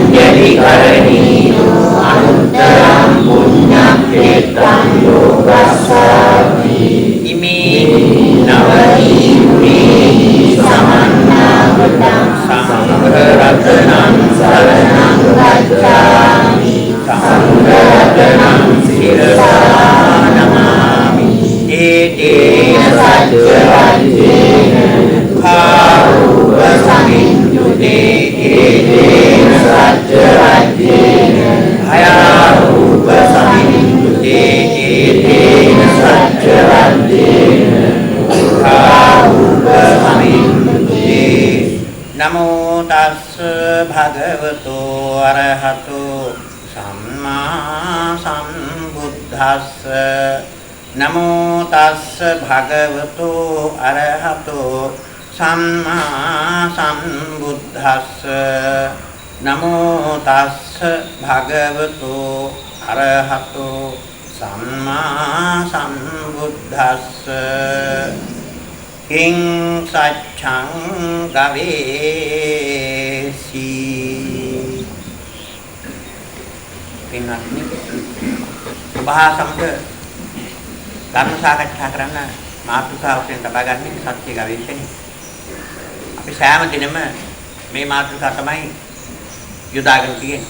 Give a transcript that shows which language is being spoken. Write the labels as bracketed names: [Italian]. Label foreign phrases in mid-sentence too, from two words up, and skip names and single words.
[Pali] විකරණීයෝ අනුත්තරං පුඤ්ඤක්ඛේත්‍රං යෝගස්සාමි ඉමේ නවීමුනේ සමන්නාගතං සංඝරත්නං සරණං ගච්ඡාමි සංඝරත්නං සිරසා නමාමි ඒතේන සච්ච වජ්ජේන දුක්ඛාරූප සමිඤ්ඤුතේ ඒතේන සච්ච වජ්ජේන භයාරූප සමිඤ්ඤුතේ ඒතේන සච්ච වජ්ජේන දුක්ඛාරූප සමිඤ්ඤුතේ නමෝ තස්ස භගවතු අරහතෝ සම්මා සම්බුද්දස්ස නමෝ තස්ස භගවතු අරහතෝ සම්මා සම්බුද්දස්ස නමෝ තස්ස භගවතු අරහතෝ සම්මා සම්බුද්දස්ස කිං සච්ඡං ගවේසි [Sinhala] පින්වත්නි උපහාසමක ධර්ම සාකච්ඡා කරන්න මාතෘකාවෙන් තබා ගන්න සත්‍ය ගවේෂණය. අපි සෑම දිනෙම මේ මාතෘකාව තමයි යොදාගෙන තියෙන්නේ.